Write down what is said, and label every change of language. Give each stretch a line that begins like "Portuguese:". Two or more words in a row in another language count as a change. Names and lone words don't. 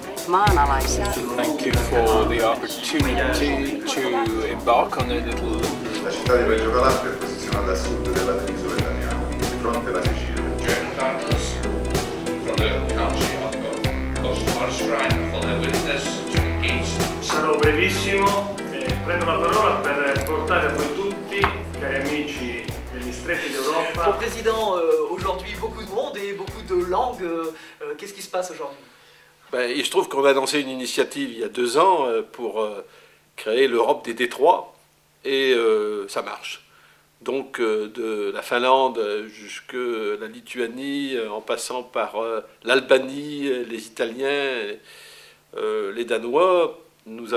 Finnish: maanalaisia.
English: Thank you for the opportunity to embark on a little...
Italian: La città di Reggio Calabria è posizionata a sud della penisola italiana, di fronte alla Sicilia. Sarò brevissimo e prendo la parola per portare a voi tutti, cari amici degli stretti d'Europa.
French: Bon, Président, aujourd'hui beaucoup de monde et beaucoup de langues. Qu'est-ce qui se passe aujourd'hui? Il se trouve qu'on a lancé une initiative il y a 2 ans pour créer l'Europe des détroits et ça marche. Donc de la Finlande jusqu'à la Lituanie, en passant par l'Albanie, les Italiens, les Danois, nous